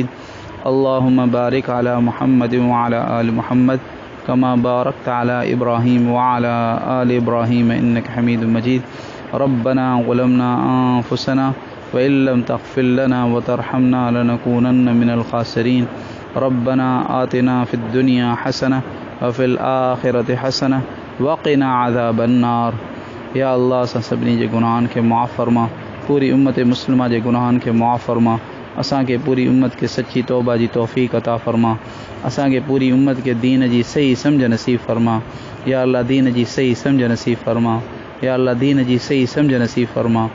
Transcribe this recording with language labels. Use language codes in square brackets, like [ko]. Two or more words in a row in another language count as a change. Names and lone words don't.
[ar] اللهم بارك على محمد وعلى آل محمد كما باركت على إبراهيم وعلى آل إبراهيم إنك حميد مجيد. ربنا ظلمنا أنفسنا وإن لم تغفر لنا وترحمنا لنكونن من الخاسرين. ربنا آتنا في الدنيا حسنة وفي الآخرة حسنة وقنا عذاب النار. [sd] या अल्लाह असां सभिनी जे गुनाहनि खे मुआफ़ फरमा, पूरी उम्मत मुस्लिमा जे गुनाहनि खे मुआफ़ फरमा, असांखे पूरी उम्मत खे सच्ची तौबा जी तौफ़ीक़ अता फरमा, असांखे पूरी उम्मत खे दीन जी सही सम्झ नसीब फरमा। या अल्लाह दीन जी सही सम्झ नसीब फरमा, या अल्लाह दीन जी सही सम्झ नसीब फरमा।